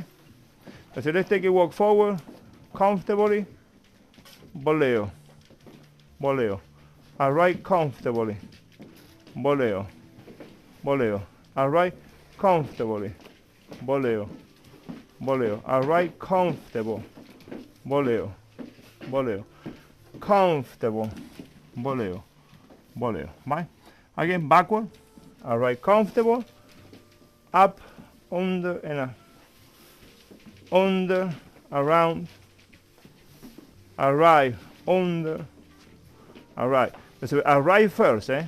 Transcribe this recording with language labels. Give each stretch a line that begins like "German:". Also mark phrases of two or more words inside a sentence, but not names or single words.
English: So let's take a walk forward, comfortably, boleo, boleo. I ride comfortably, boleo, boleo. I ride comfortably, boleo, boleo. I ride comfortable, boleo, boleo. Comfortable, boleo, boleo, right? Again, backward. I ride comfortable, up, under, and under, around, arrive, under, arrive. So arrive first, eh?